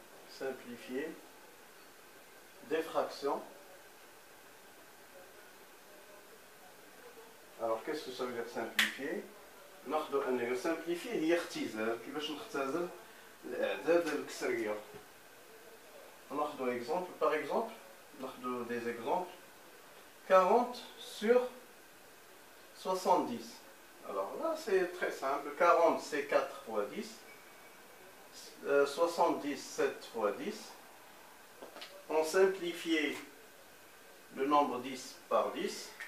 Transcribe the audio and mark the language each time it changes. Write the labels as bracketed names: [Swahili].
[French] Simplifier des fractions. Alors qu'est-ce que ça veut dire simplifier? [Arabic] Simplifier هي اختزال كيفاش نختزل الأعداد الكسرية. [French] ناخذ exemple par exemple, ناخذ des exemples. 40 sur 70. Alors là c'est très simple. 40 c'est 4 fois 10. 70, 7 fois 10. On simplifie le nombre 10 par 10.